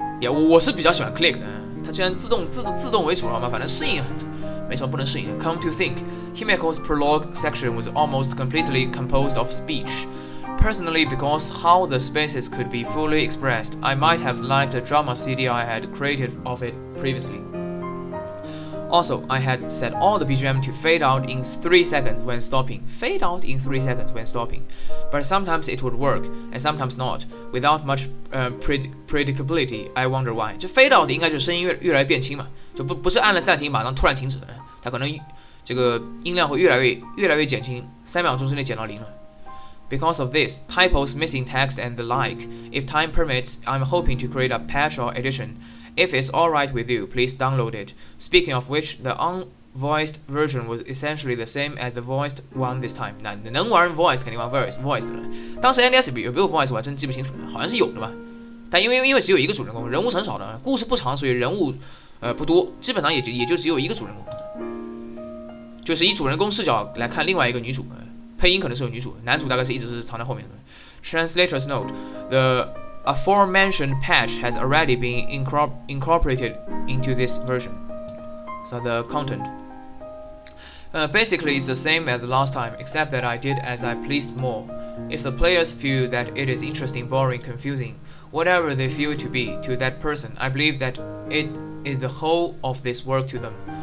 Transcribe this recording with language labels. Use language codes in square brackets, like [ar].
[zh] 我是比较喜欢 click 的，它既然自动为主了嘛，反正适应没什么不能适应的。 [en] Come to think, Himeko's prologue section was almost completely composed of speech. Personally, because how the spaces could be fully expressed, I might have liked a drama CD I had created of it previously. Also, I had set all the BGM to fade out in 3 seconds when stopping. Fade out in 3 seconds when stopping. But sometimes it would work, and sometimes not. Without much predictability, I wonder why. [zh] 这 fade out 应该就是声音越来越变轻嘛，就不是按了暂停马上突然停止，它可能这个音量会越来越减轻，3秒钟之内减到0了。 [en] Because of this, typos, missing text, and the like, if time permits, I'm hoping to create a patch or edition. If it's alright with you, please download it. Speaking of which, the unvoiced version was essentially the same as the voiced one this time. [zh] 那能玩 voiced 肯定玩 voiced 了。当时 NDS 有没有 voiced 我还真记不清楚了，好像是有的吧。但因为只有一个主人公，人物很少的，故事不长，所以人物不多，基本上也就只有一个主人公，就是以主人公视角来看另外一个女主。配音可能是有女主，男主大概是一直是藏在后面的。 [en] Translator's note: The aforementioned patch has already been incorporated into this version. So the content. Basically, it's the same as the last time, except that I did as I pleased more. If the players feel that it is interesting, boring, confusing, whatever they feel to be to that person, I believe that it is the whole of this work to them.